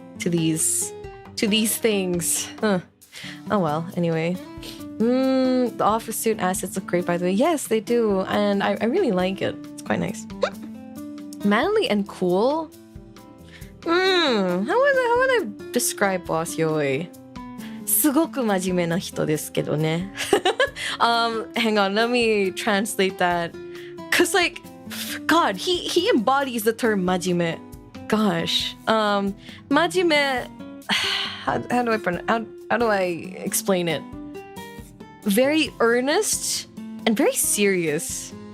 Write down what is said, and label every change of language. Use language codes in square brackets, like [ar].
[en] To these things. Huh. Oh well. Anyway. The office suit assets look great, by the way. Yes, they do, and I really like it. It's quite nice. Manly and cool. How would I describe Boss Yoi? [ja] すごく真面目な人ですけどね. [en] Hang on, let me translate that. Cause like, God, he embodies the term majime. Gosh, majime. How do I explain it? Very earnest and very serious.